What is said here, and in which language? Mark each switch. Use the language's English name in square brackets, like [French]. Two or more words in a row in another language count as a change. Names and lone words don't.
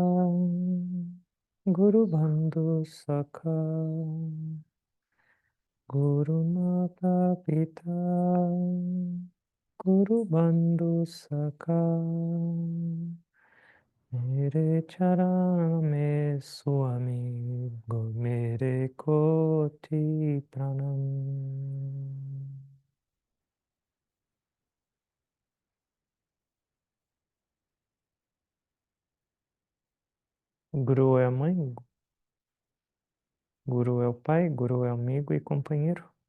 [Sanskrit] गुरु बन्धु सखा, गुरु माता पिता, गुरु बन्धु सखा. [Hindi] मेरे चरण में स्वामी मेरे कोटि प्रणाम. [Portuguese] Guru é a mãe, Guru é o pai, Guru é amigo e companheiro.